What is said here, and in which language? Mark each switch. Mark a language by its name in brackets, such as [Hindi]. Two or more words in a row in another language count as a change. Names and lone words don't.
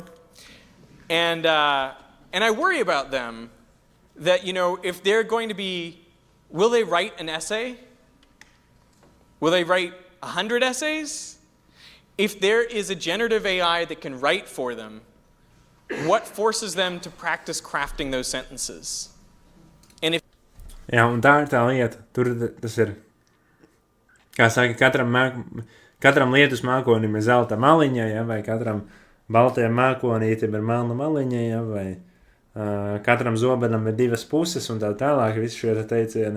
[English] And I worry about them that, if they're going to be, will they write an essay? Will they write 100 essays? If there is a generative AI that can write for them, what forces them to practice crafting those sentences? And if [Latvian] Jā, un tā ir tā lieta. Tur tas ir, kā saka, katram lietus mākonim ir zelta maliņa, ja, vai katram baltajam mākonītim ir melna maliņa, ja, vai katram zobenam ir 2 puses un tā tālāk, visi šie teicieni.